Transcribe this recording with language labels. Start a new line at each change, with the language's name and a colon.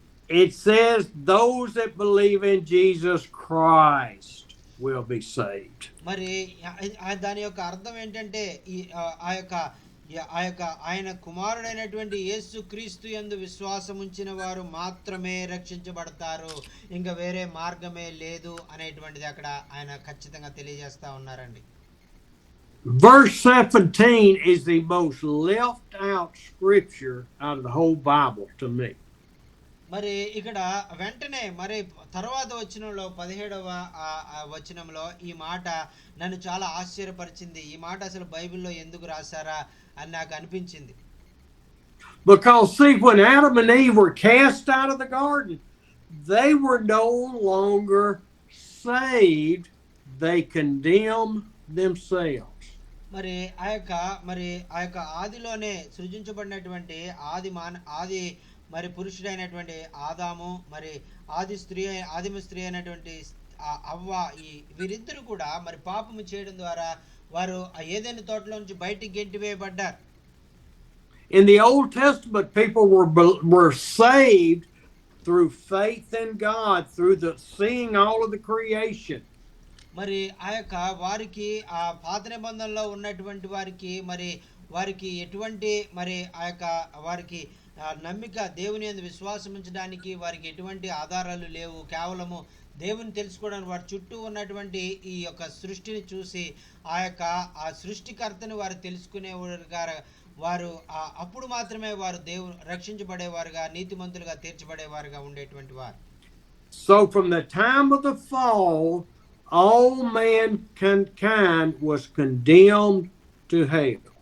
English: It says those that believe in Jesus Christ will be saved.
Telugu: మరి దాని యొక్క అర్థం ఏంటంటే ఆ యొక్క ఆయన కుమారుడైనటువంటి యేసు క్రీస్తు యందు విశ్వాసం ఉంచిన వారు మాత్రమే రక్షించబడతారు, ఇంకా వేరే మార్గమే లేదు అనేటువంటిది అక్కడ ఆయన ఖచ్చితంగా తెలియజేస్తా ఉన్నారండి.
English: Verse 17 is the most left out scripture out of the whole Bible to me.
Telugu: మరి ఇక్కడ వెంటనే మరి తర్వాత వచనంలో 17వ వచనంలో ఈ మాట నన్ను చాలా ఆశ్చర్యపరిచింది. ఈ మాట అసలు బైబిల్లో ఎందుకు రాశారా అని నాకు అనిపించింది.
English: Because see, when Adam and Eve were cast out of the garden, they were no longer saved. They condemned themselves.
Telugu: మరి ఆ యొక్క ఆదిలోనే సృజించబడినటువంటి ఆది మరి పురుషుడైనటువంటి ఆదాము, మరి ఆదిమ స్త్రీ అయినటువంటి అవ్వ, వీరిద్దరు కూడా మరి పాపము చేయడం ద్వారా వారు ఆ ఏదైనా తోటలో నుంచి బయటికి గెంటివేయబడ్డారు.
English: In the Old Testament, people were saved through faith in God, through the seeing all of the creation.
Telugu: మరి ఆ యొక్క వారికి ఆ పాత నిబంధనలో ఉన్నటువంటి వారికి ఎటువంటి మరి ఆ యొక్క వారికి నమ్మిక, దేవుని యందు విశ్వాసం ఉంచడానికి వారికి ఎటువంటి ఆధారాలు లేవు. కేవలము దేవుని తెలుసుకోవడానికి వారి చుట్టూ ఉన్నటువంటి ఈ యొక్క సృష్టిని చూసి ఆ సృష్టికర్తను వారు తెలుసుకునేవారుగా వారు అప్పుడు మాత్రమే వారు రక్షించబడేవారుగా, నీతిమంతులుగా తీర్చబడేవారుగా ఉండేటువంటి వారు.
English: So from the time of the fall, all mankind was condemned to hell.